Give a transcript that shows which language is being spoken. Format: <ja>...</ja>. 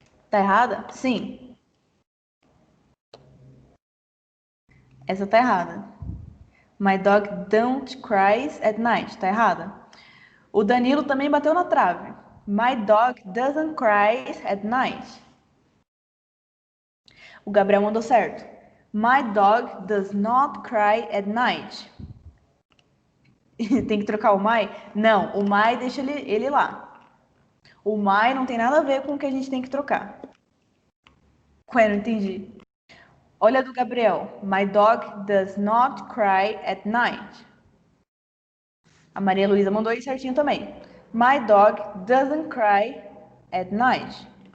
<pt>Tá errada? Sim. Essa tá errada.</pt> <en>My dog don't cries at night.</en> <pt>Tá errada. O Danilo também bateu na trave.</pt> <en>My dog doesn't cry at night.</en> <pt>O Gabriel mandou certo.</pt> <en>My dog does not cry at night.</en> <pt>Tem que trocar o my? Não, o my deixa ele lá. O my não tem nada a ver com o que a gente tem que trocar. Ué, não entendi. Olha a do Gabriel.</pt> <en>My dog does not cry at night.</en> <pt>A Maria Luísa mandou aí certinho também.</pt> <en>My dog doesn't cry at night.</en>